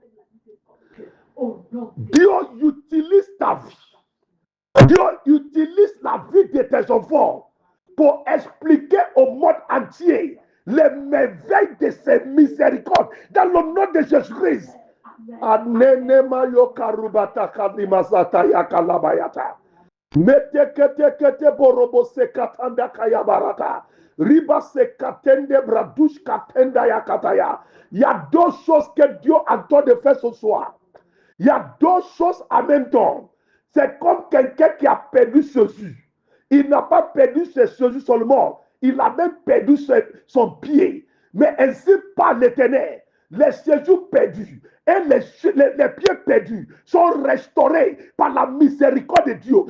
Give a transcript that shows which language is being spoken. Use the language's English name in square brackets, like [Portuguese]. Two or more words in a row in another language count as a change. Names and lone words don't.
[French] Dieu utilise ta vie. Dieu utilise la vie de tes enfants pour expliquer au monde entier les merveilles de ses miséricordes dans le nom de Jésus-Christ. Anenema yokarubata kanimasata yakalabayata. Metekete borobo se katanda kayabarata. Riba se katende bradush katenda yakataya. Il y a deux choses que Dieu attend de faire ce soir. Il y a deux choses en même temps. C'est comme quelqu'un qui a perdu Jésus. Il n'a pas perdu ses Jésus seulement. Il a même perdu son pied. Mais ainsi par l'Éternel, les séjours perdus et les pieds perdus sont restaurés par la miséricorde de Dieu.